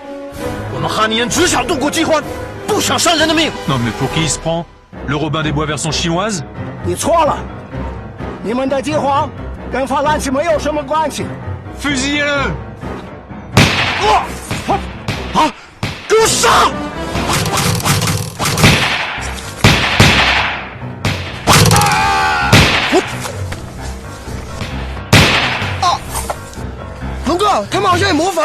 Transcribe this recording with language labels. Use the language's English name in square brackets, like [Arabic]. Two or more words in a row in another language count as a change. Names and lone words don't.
[Chinese] 我们哈尼人只想度过饥荒，不想伤人的命。 [French] Non mais pour qui il se prend? Le Robin des Bois version chinoise? [Chinese] 你错了，你们的饥荒跟法兰西没有什么关系。 [French] Fusillez-le! [Chinese] 啊！给我杀！龙哥，他们好像有魔法。